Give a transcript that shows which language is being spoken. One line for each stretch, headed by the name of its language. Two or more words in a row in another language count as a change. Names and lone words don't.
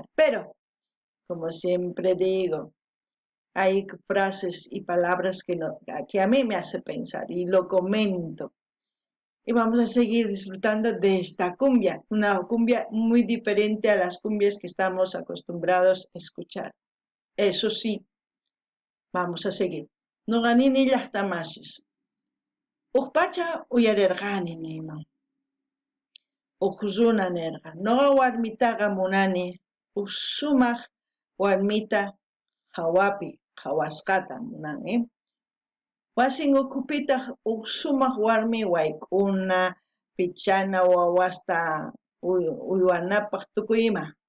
Spanish: Pero, como siempre digo, hay frases y palabras que a mí me hace pensar y lo comento. Y vamos a seguir disfrutando de esta cumbia, una cumbia muy diferente a las cumbias que estamos acostumbrados a escuchar. Eso sí, vamos a seguir.
Quechua: Nuqanini llaqtamashis. Uqpacha uyarerqani niyman. Uq runa nirqa. Nuqa warmitaqa munani sumaq warmita hawapi hawasqata munan, wasin ukupitaq sumaq warmi wayk'una pichana wawasta uywanapaq tukuy ima.